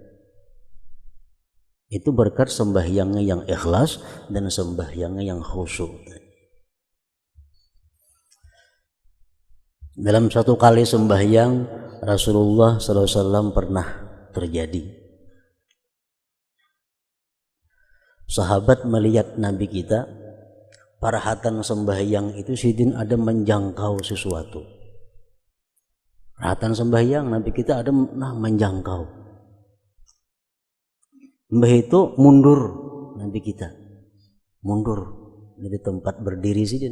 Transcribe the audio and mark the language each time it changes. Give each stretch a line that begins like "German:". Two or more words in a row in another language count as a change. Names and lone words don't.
Indonesian: Itu berkat sembahyangnya yang ikhlas dan sembahyangnya yang khusyuk. Dalam satu kali sembahyang Rasulullah SAW pernah terjadi. Sahabat melihat Nabi kita, perhatian sembahyang itu sidin ada menjangkau sesuatu. Perhatian sembahyang Nabi kita ada menjangkau. Mbah itu mundur, Nabi kita mundur dari tempat berdiri sidin.